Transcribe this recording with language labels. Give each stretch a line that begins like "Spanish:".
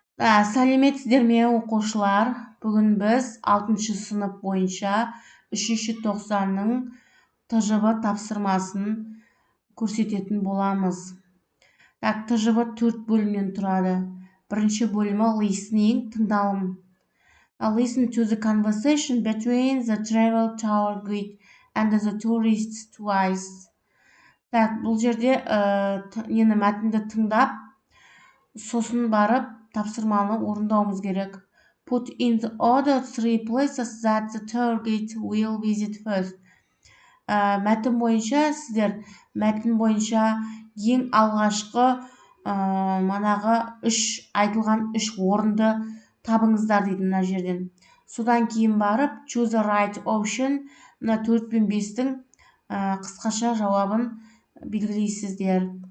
Kazakh: Сәлеметсіздер ме оқушылар? Бүгін біз 6 сынып бойынша 3 тоқсанның ТЖВ тапсырмасын көрсететін боламыз. ТЖВ 4 бөлімнен тұрады. Бірінші бөлімі listening, тыңдалым.
English: Listen to the conversation between the travel tour guide and the tourists twice.
Kazakh: Бұл жерде мәтінді тыңдап, сосын барып тапсырманы орындауымыз керек.
English: Put in the order 3 places that the tour guide will visit first.
Kazakh: Мәтін бойынша сіздер ең алғашқы манағы айтылған 3 орынды табыңыздар дейді мына жерден. Содан кейін барып
English: choose the right option,
Kazakh: мына 4 пен 5-тің қысқаша жауабын белгілейсіздер.